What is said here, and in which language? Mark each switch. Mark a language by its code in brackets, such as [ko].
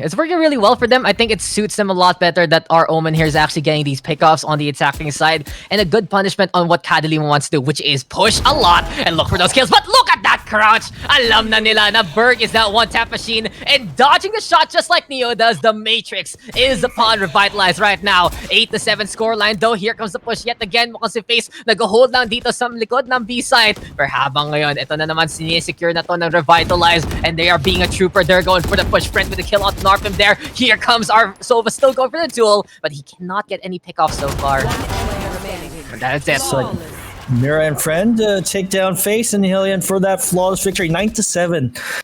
[en] It's working really well for them. I think it suits them a lot better that our Omen here is actually getting these pickoffs on the attacking side and a good punishment on what Kadiliman wants to do, which is push a lot and look for those kills. But look at that crouch! [tl] Alam na nila na [en] Berg is that 1Tap machine and dodging the shot just like Neo does. The Matrix is upon Revitalize right now. 8-7 scoreline though. Here comes the push yet again. [tl] Mukhang si Face nag-hold lang dito sa likod ng B-side. Pero habang ngayon, ito na naman sinisecure na to ng Revitalize [en] and they are being a trooper. They're going for the push. Friend with the kill on Narpim there. Here comes our Sova still going for the duel, but he cannot get any pickoff so far. But that's it. So, Mira and Friend take down Face and Hillian for that flawless victory, 9-7.